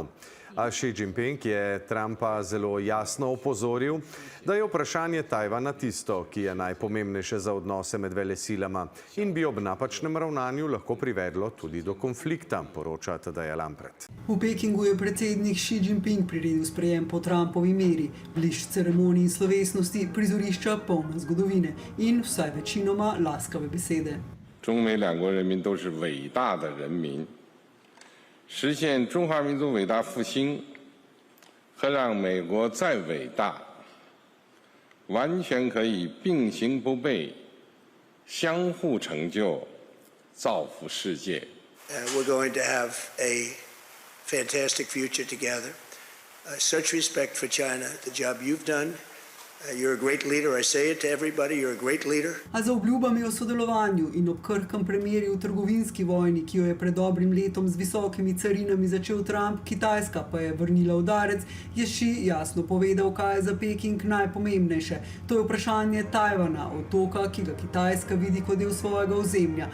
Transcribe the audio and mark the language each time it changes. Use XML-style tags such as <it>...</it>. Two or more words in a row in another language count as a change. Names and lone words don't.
<sl>A Xi Jinping je Trumpa zelo jasno opozoril, da je vprašanje Tajvana tisto, ki je najpomembnejše za odnose med velesilama in bi ob napačnem ravnanju lahko privedlo tudi do konflikta, poroča Tadeja Lampret. V Pekingu je predsednik Xi Jinping priredil sprejem po Trumpovi meri, blišč ceremonij in slovesnosti, prizorišča polna zgodovine in vsaj večinoma laskave besede.</sl> <zh>中美两国人民都是伟大的人民，实现中华民族伟大复兴和让美国再伟大，完全可以并行不悖，相互成就，造福世界。</zh> <en>We're going to have a fantastic future together. Such respect for China, the job you've done. You're a great leader. I say it to everybody. You're a great leader.</en> <sl>A za obljubami o sodelovanju in ob krhkem premirju v trgovinski vojni, ki jo je pred dobrim letom z visokimi carinami začel Trump, Kitajska pa je vrnila udarec, je Xi jasno povedal, kaj je za Peking najpomembnejše. To je vprašanje Tajvana, otoka, ki ga Kitajska vidi kot del svojega ozemlja.</sl>